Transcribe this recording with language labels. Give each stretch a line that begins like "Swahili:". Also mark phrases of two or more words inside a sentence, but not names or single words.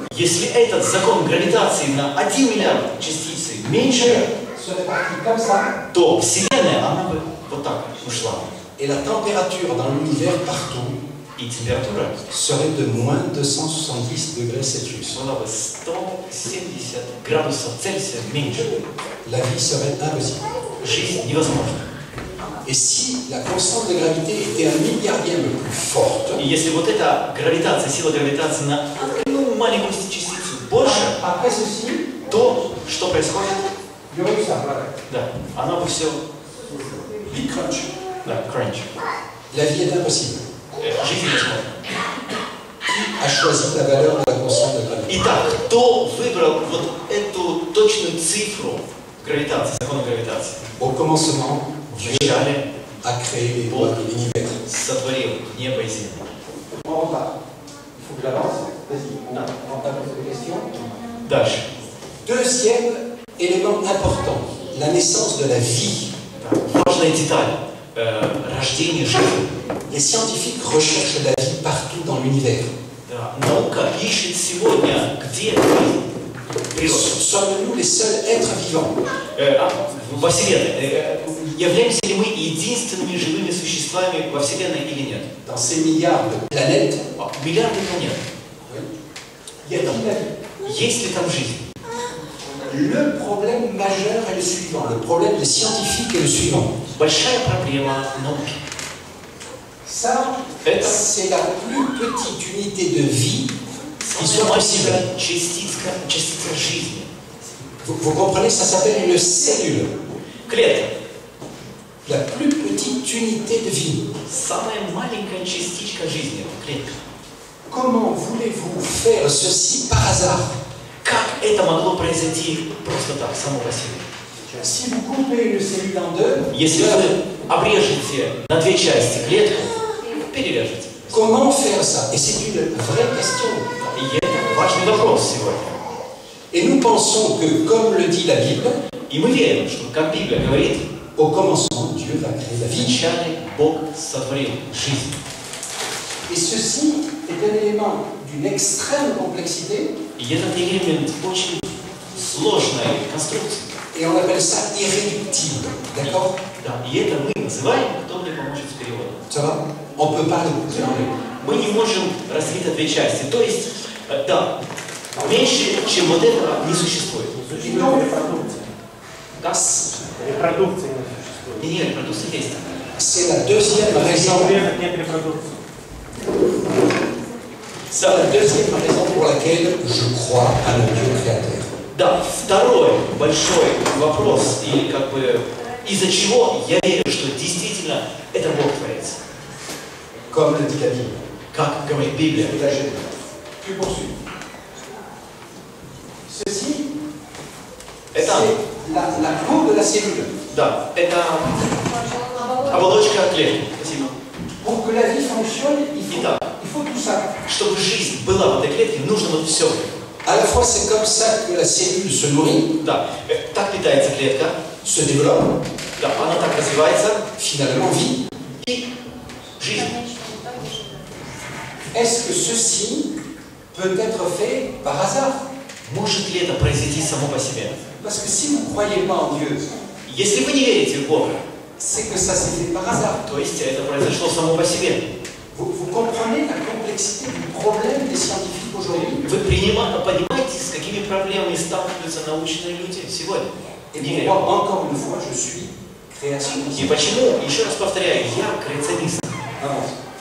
Russian: Если этот закон гравитации на 1 миллиард частицы меньше,
French: serait partie comme ça,
Russian: то Вселенная, она бы вот так ушла.
French: et la température dans l'univers partout
Russian: И температура
French: serait de moins 270 degrés Celsius.
Russian: была бы 170 градусов Цельсия меньше.
French: La vie serait impossible.
Russian: Жизнь невозможна.
French: Et si la constante de gravité était un milliardième plus forte,
Russian: И если вот эта гравитация, сила гравитации на одну маленькую частицу больше,
French: après ceci,
Russian: то что происходит?
French: il y aurait eu ça.
Russian: Да, она бы все,
English: Big crunch.
Russian: да, crunch.
French: La vie est impossible.
Russian: жизнь невозможна.
French: A choisi la valeur de la constante de gravité.
Russian: Итак, кто выбрал вот эту точную цифру гравитации, закона гравитации?
French: Au commencement, Dieu
Russian: Вначале
French: a créé les lois de l'univers.
Russian: сотворил небо и землю.
French: On repart. Il faut que j'avance. Vas-y, on repart sur les questions.
Russian: Дальше.
French: Deuxième élément important, la naissance de la vie.
Russian: Важная деталь. Рождение жизни.
French: Les scientifiques recherchent la vie partout dans l'univers.
Russian: Да. Наука ищет сегодня, где жизнь. Природа.
French: Sommes-nous les seuls êtres vivants?
Russian: Во Вселенной. Являемся ли мы единственными живыми существами во Вселенной или нет?
French: Dans ces milliards de planètes,
Russian: Миллиарды планет.
French: y a-t-il la vie?
Russian: Есть ли там жизнь?
French: Le problème majeur est le suivant. Le problème des scientifiques est le suivant.
Russian: Большая проблема науки.
French: Ça,
Russian: Это
French: c'est la plus petite unité de vie qui soit
Russian: самая
French: possible.
Russian: маленькая частица жизни.
French: Vous comprenez, ça s'appelle une cellule.
Russian: Клетка.
French: La plus petite unité de vie.
Russian: Самая маленькая частичка жизни. Клетка.
French: Comment voulez-vous faire ceci par hasard?
Russian: Как это могло произойти просто так, само по себе?
French: Si vous coupez une cellule en deux,
Russian: Если вы обрежете на две части клетку, перережете.
French: comment faire ça? Et c'est une vraie question.
Russian: И это важный вопрос сегодня.
French: Et nous pensons que, comme le dit la Bible,
Russian: И мы верим, что, как Библия говорит,
French: au commencement, Dieu va créer la vie.
Russian: вначале Бог сотворил жизнь.
French: Et ceci est un élément d'une extrême complexité,
Russian: И этот элемент очень сложной конструкции.
French: et on appelle ça irréductible. D'accord?
Russian: Да, и это мы называем, кто мне поможет с переводом.
French: Ça va? On peut pas le dire.
Russian: Мы не можем разделить на две части. То есть, да, меньше, чем вот этого, не существует. Как? Репродукции не существует. Не, репродукция есть.
French: C'est la deuxième raison.
Russian: Нет репродукции.
French: C'est la deuxième raison pour laquelle je crois à un Dieu créateur.
Russian: Да, второй большой вопрос, и как бы из-за чего я верю, что действительно это Бог творец.
French: Comme le dit la Bible.
Russian: Как говорит Библия.
French: Et là, je poursuis. Ceci, c'est
Russian: Это,
French: la peau de la cellule.
Russian: да, это оболочка клетки. Спасибо.
French: Pour que la vie fonctionne,
Russian: Итак,
French: il faut tout ça.
Russian: чтобы жизнь была в этой клетке, нужно вот все.
French: À la fois, c'est comme ça que la cellule se nourrit,
Russian: Да, так питается клетка,
French: se développe,
Russian: да, она так развивается,
French: finalement vit.
Russian: и жизнь.
French: Est-ce que ceci peut être fait par hasard?
Russian: Может ли это произойти само по себе?
French: Parce que si vous ne croyez pas en Dieu,
Russian: Если вы не верите в Бога,
French: c'est que ça s'est fait par hasard.
Russian: то есть это произошло само по себе.
French: Vous comprenez la complexité du problème des scientifiques aujourd'hui?
Russian: Вы понимаете, с какими проблемами сталкиваются научные люди сегодня?
French: Et
Russian: Не
French: pourquoi,
Russian: верю.
French: encore une fois, je suis créationniste.
Russian: И почему, еще раз повторяю, я креационист.
French: Avance.